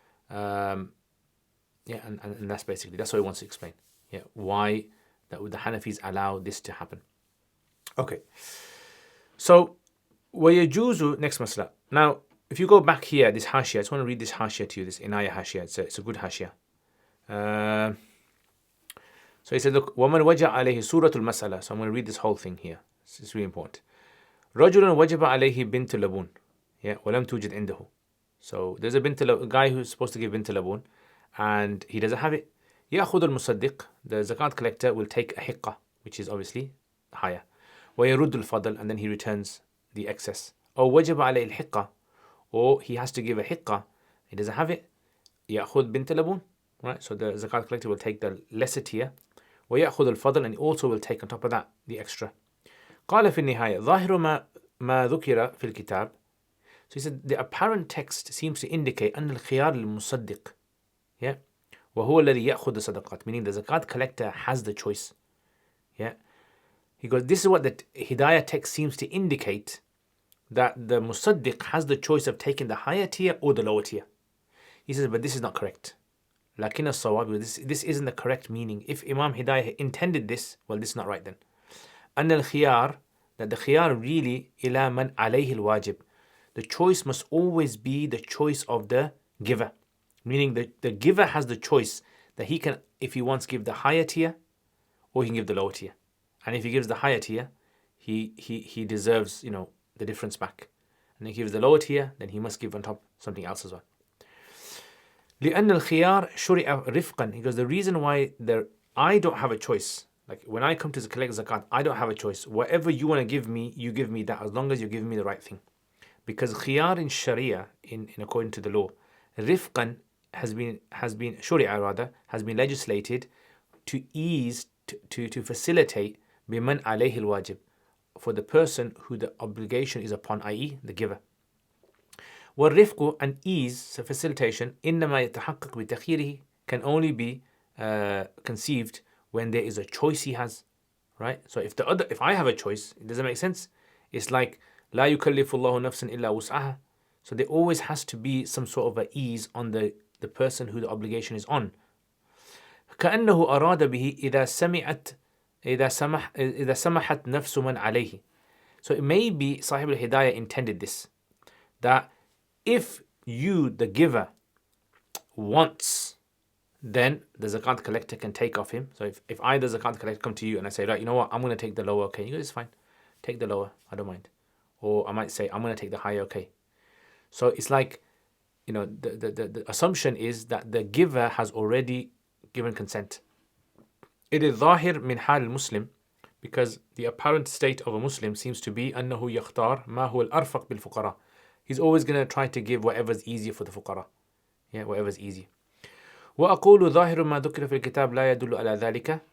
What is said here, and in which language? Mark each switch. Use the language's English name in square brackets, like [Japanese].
[English] Yeah, and that's what he wants to explain. Yeah, why that the Hanafis allow this to happen. Okay. So [Arabic] وَيَجُوزُ [English] next masla. Now, if you go back here, this hashia, I just want to read this hashia to you, this inaya hashia. It's a good hashia. So he said, look, [Arabic] وَمَنْ وَجَعَ عَلَيْهِ سُورَةُ الْمَسْأَلَةِ. [English] So I'm going to read this whole thing here. It's really important. [Arabic] رَجُلٌ وَجَبَ عَلَيْهِ بِنْتُ لَبُونَ. Yeah, وَلَمْ توجد عنده. [English] So there's a guy who's supposed to give bint labun, and he doesn't have it. [Arabic] يأخذ المصدق, [English] the zakat collector will take a hiqqa, which is obviously higher. [Arabic] ويرد الفضل, [English] and then he returns the excess. [Arabic] أو وجب عليه الحقة, [English] or he has to give a hiqqa, he doesn't have it. [Arabic] يأخذ بنت لبون, right? [English] So the zakat collector will take the lesser tier. [Arabic] ويأخذ الفضل, [English] and he also will take on top of that the extra. [Arabic] قال في النهاية ظاهر ما ذكر في الكتاب. [English] So he said the apparent text seems to indicate [Arabic] أن الخيار للمصدق. [English] Yeah. [Arabic] وهو الذي يأخذ الصدقات, [English] meaning the zakat collector has the choice. Yeah. He goes, this is what the Hidayah text seems to indicate, that the musaddiq has the choice of taking the higher tier or the lower tier. He says, but this is not correct. [Arabic] لكن الصواب, [English] this isn't the correct meaning. If Imam Hidayah intended this, well, this is not right then. [Arabic] أن الخيار, [English] that the khiyar really [Arabic] إلى من عليه الواجب. [English] The choice must always be the choice of the giver. Meaning the giver has the choice that he can, if he wants, give the higher tier, or he can give the lower tier. And if he gives the higher tier, he deserves, the difference back. And if he gives the lower tier, then he must give on top something else as well. [Arabic] لأن الخيار شرع رفقا. [English] He goes, the reason why I don't have a choice. Like when I come to collect zakat, I don't have a choice. Whatever you want to give me, you give me that, as long as you give me the right thing. Because khiyar in Sharia, in according to the law, rifqan has been legislated to ease, to facilitate biman alayhi al-wajib, for the person who the obligation is upon, i.e. the giver. [Arabic] والرفق, [English] and ease, so facilitation, [Arabic] إنما يتحقق بتخييره, [English] can only be conceived when there is a choice he has, right? So if I have a choice, it doesn't make sense. It's like [Arabic] لا يكلف الله نفسا إلا وسعها. [English] So there always has to be some sort of a ease on the person who the obligation is on. [Arabic] كأنه أراد به إذا سمحت نفس من عليه. [English] So it may be Sahib al-Hidayah intended this, that if you, the giver, wants, then the zakat collector can take off him. So if I, the zakat collector, come to you and I say, right, you know what, I'm going to take the lower, okay, you go, it's fine, take the lower, I don't mind. Or I might say, I'm going to take the higher, okay. So it's like, the assumption is that the giver has already given consent. It is [Arabic] ظاهر من حال المسلم, [English] because the apparent state of a Muslim seems to be [Arabic] أنه يختار ما هو الأرفق بالفقراء. [English] He's always going to try to give whatever's easier for the fuqara. Yeah, whatever's easy. [Arabic] وأقول ظاهر ما ذكر في الكتاب لا يدل على ذلك.